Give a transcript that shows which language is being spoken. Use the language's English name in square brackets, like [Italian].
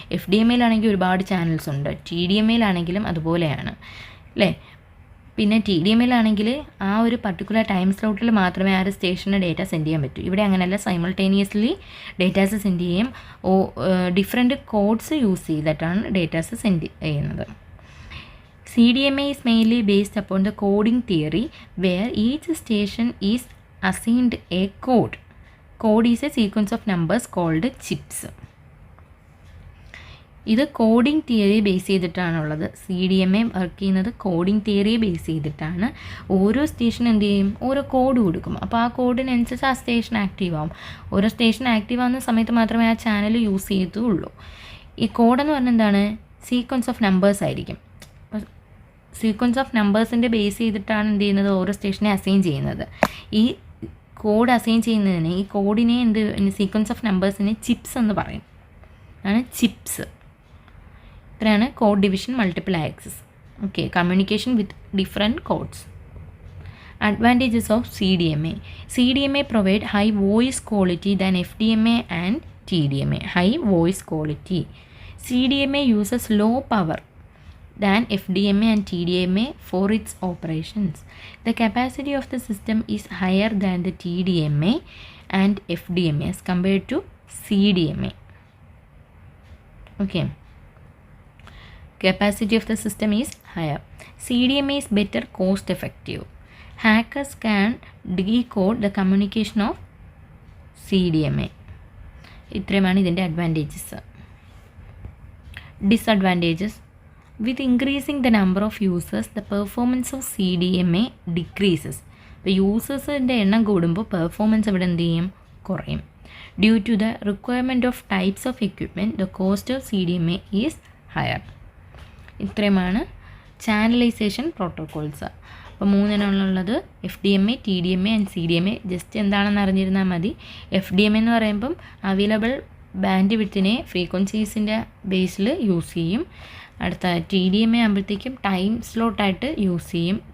[Malayalam] FDMAയിലാണെങ്കിൽ ഒരുപാട് ചാനൽസ് ഉണ്ട്, TDMAയിലാണെങ്കിലും അതുപോലെയാണ് അല്ലേ. പിന്നെ TDMAയിലാണെങ്കിൽ ആ ഒരു പർട്ടിക്കുലർ ടൈം സ്ലോട്ടിൽ മാത്രമേ ആ ഒരു സ്റ്റേഷന് ഡേറ്റ സെൻഡ് ചെയ്യാൻ പറ്റൂ. ഇവിടെ അങ്ങനെയല്ല, സൈമൾട്ടേനിയസ്ലി ഡേറ്റാസ് സെൻഡ് ചെയ്യും. ഡിഫറെൻറ്റ് കോഡ്സ് യൂസ് ചെയ്തിട്ടാണ് ഡേറ്റാസ് സെൻഡ് ചെയ്യുന്നത്. [English] CDMA is mainly based upon the coding theory where each station is assigned a code. Code is a sequence of numbers called chips. [Malayalam] ഇത് coding theory base ചെയ്തിട്ടാണുള്ളത്. CDMA work ചെയ്യുന്നത് coding theory base ചെയ്തിട്ടാണ്. ഓരോ station എന്ത് ചെയ്യും, ഓരോ code കൊടുക്കും. അപ്പോൾ ആ കോഡിനനുസരിച്ച് ആ സ്റ്റേഷൻ ആക്റ്റീവ് ആവും. ഓരോ സ്റ്റേഷൻ ആക്റ്റീവ് ആവുന്ന സമയത്ത് മാത്രമേ ആ ചാനൽ യൂസ് ചെയ്യത്തുള്ളൂ. ഈ കോഡെന്ന് പറഞ്ഞാൽ എന്താണ്, സീക്വൻസ് ഓഫ് നമ്പേഴ്സ് ആയിരിക്കും. അപ്പോൾ സീക്വൻസ് ഓഫ് നമ്പേഴ്സിൻ്റെ ബേസ് ചെയ്തിട്ടാണ് എന്ത് ചെയ്യുന്നത്, ഓരോ സ്റ്റേഷനെ അസൈൻ ചെയ്യുന്നത്. ഈ കോഡ് അസൈൻ ചെയ്യുന്നതിന് ഈ കോഡിനെ സീക്വൻസ് ഓഫ് നമ്പേഴ്സിനെ ചിപ്സ് എന്ന് പറയും. അതാണ് ചിപ്സ്. [English] ഇത്രയാണ് code division multiple access. Okay, communication with different codes. Advantages of CDMA. CDMA provide high voice quality than FDMA and TDMA. High voice quality. CDMA uses low power than FDMA and TDMA for its operations. The capacity of the system is higher than the TDMA and FDMA as compared to CDMA. Okay. Capacity of the system is higher. CDMA is better cost effective. Hackers can decode the communication of CDMA. [Malayalam] ഇത്രയുമാണ് ഇതിൻ്റെ advantages. Disadvantages. [English] With increasing the number of users, the performance of CDMA decreases. [Malayalam] ഇപ്പോൾ യൂസേഴ്സിൻ്റെ എണ്ണം കൂടുമ്പോൾ performance ഇവിടെ എന്ത് ചെയ്യും, കുറയും. [English] Due to the requirement of types of equipment, the cost of CDMA is higher. [Malayalam] ഇത്രയുമാണ് ചാനലൈസേഷൻ പ്രോട്ടോക്കോൾസ്. അപ്പോൾ മൂന്നെണ്ണമുള്ളത് FDMA, TDMA and CDMA. Just എന്താണെന്ന് അറിഞ്ഞിരുന്നാൽ മതി. FDMA എന്ന് പറയുമ്പം അവൈലബിൾ ബാൻഡ് വിഡ്ത്തിനെ ഫ്രീക്വൻസീസിൻ്റെ ബേസിൽ യൂസ് ചെയ്യും. അടുത്ത TDMA ആകുമ്പോഴത്തേക്കും ടൈം സ്ലോട്ടായിട്ട് യൂസ് ചെയ്യും.